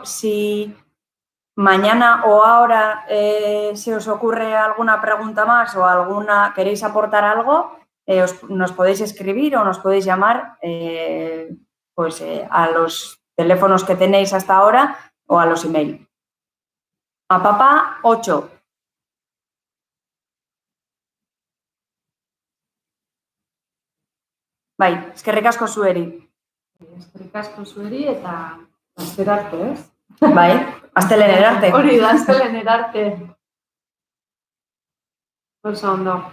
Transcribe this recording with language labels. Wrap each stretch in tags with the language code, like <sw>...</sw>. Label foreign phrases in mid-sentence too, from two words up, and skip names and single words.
<es>Si mañana o ahora se os ocurre alguna pregunta más o queréis aportar algo, nos podéis escribir o nos podéis llamar a los teléfonos que tenéis hasta ahora o a los email. Apapa 8.</es> <eu>Bai, eskerrik asko zueri. Eskerrik asko zueri eta astelarte, ez? Bai, astelehen arte. Hori da, astelehen arte. Oso ondo.</eu>